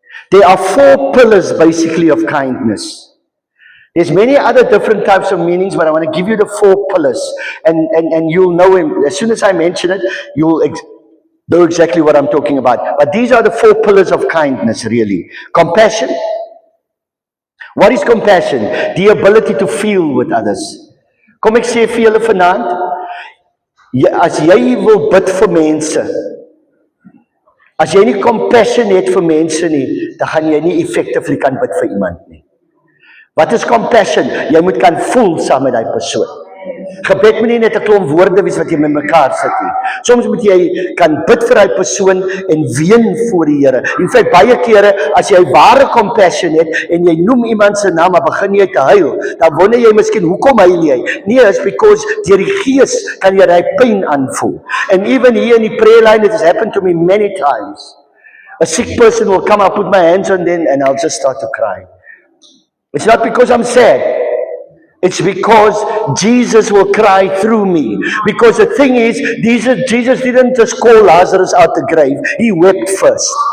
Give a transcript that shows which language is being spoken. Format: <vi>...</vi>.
<en>There are 4 pillars basically of kindness. There's many other different types of meanings, but I want to give you the 4 pillars. And you'll know him. As soon as I mention it, you'll know exactly what I'm talking about. But these are the 4 pillars of kindness, really. Compassion, What is compassion? The ability to feel with others.</en> <af>Kom ek sê vir julle vanaand, as jy wil bid vir mense, as jy nie compassion het vir mense nie, dan gaan jy nie effectively kan bid vir iemand nie. Wat is compassion? Jy moet kan voel saam met die persoon. Gebed moet nie net 'n klomp woorde wees wat jy met mekaar sit nie. Soms moet jy kan bid vir die persoon en ween voor die Here. In feite baie kere as jy ware compassion het en jy noem iemand se naam maar begin jy te huil, dan wonder jy miskien hoekom huil jy? Nee,</af> <en>it's because</en> <af>deur die Gees kan jy daai pyn aanvoel.</af> <en>And even here in die prayer line, it has happened to me many times. A sick person will come, I'll put my hands on them and I'll just start to cry. It's not because I'm sad. It's because Jesus will cry through me. Because the thing is, Jesus didn't just call Lazarus out the grave. He wept first.</en>